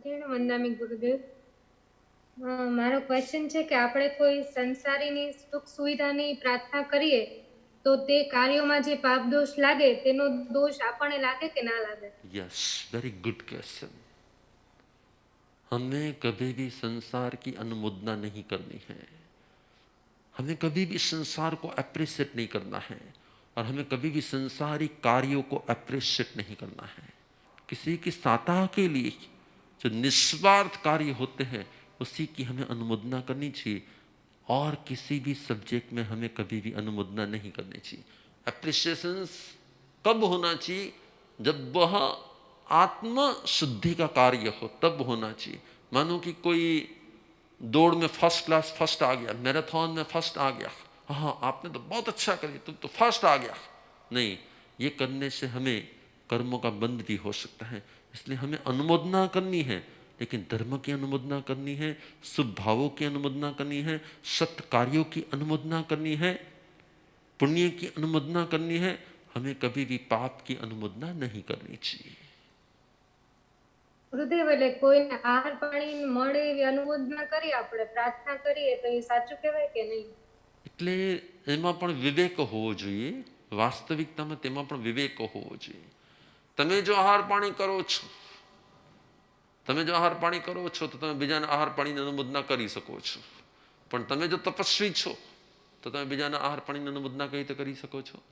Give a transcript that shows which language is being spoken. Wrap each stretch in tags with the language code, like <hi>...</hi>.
<gu>વંદામી ગુરુદેવ, મારો ક્વેશ્ચન છે કે આપણે કોઈ સંસારીની સુખ સુવિધાની પ્રાર્થના કરીએ તો તે કાર્યોમાં જે પાપ દોષ લાગે તેનો દોષ આપણને લાગે કે ના લાગે?</gu> <en>Yes, very good question.</en> <hi>हमें कभी भी संसार की अनुमोदना नहीं करनी है, हमें कभी भी संसार को अप्रिशिएट नहीं करना है, और हमें कभी भी संसारिक कार्यों को अप्रिशिएट नहीं करना है। किसी की सहायता के लिए जो निस्वार्थ कार्य होते हैं उसी की हमें अनुमोदना करनी चाहिए, और किसी भी सब्जेक्ट में हमें कभी भी अनुमोदना नहीं करनी चाहिए। एप्रिसिएशन कब होना चाहिए? जब वह आत्म शुद्धि का कार्य हो, तब होना चाहिए। मानो कि कोई दौड़ में फर्स्ट क्लास फर्स्ट आ गया, मैराथन में फर्स्ट आ गया, हाँ आपने तो बहुत अच्छा करी, तुम तो फर्स्ट आ गया। नहीं, ये करने से हमें कर्मों का बंध भी हो सकता है। इसलिए हमें अनुमोदना करनी है, लेकिन धर्म की अनुमोदना करनी है, शुभ भावों की अनुमोदना करनी है, सत्य कार्यों की अनुमोदना करनी है, पुण्य की अनुमोदना करनी है। हमें कभी भी पाप की अनुमोदना नहीं करनी चाहिए।</hi> <gu>ગુરુદેવ, એટલે કોઈને આહાર પાણી મળે એવી અનુમોદના કરી, આપણે પ્રાર્થના કરીએ તો એ સાચું કહેવાય કે નહીં? એટલે એમાં પણ વિવેક હોવો જોઈએ, વાસ્તવિકતામાં તેમાં પણ વિવેક હોવો જોઈએ। તમે જો આહાર પાણી કરો છો, તમે જો આહાર પાણી કરો છો તો તમે બીજાને આહાર પાણીની અનુમોદના કરી શકો છો, પણ તમે જો તપસ્વી છો તો તમે બીજાના આહાર પાણીની અનુમોદના કઈ રીતે કરી શકો છો?</gu>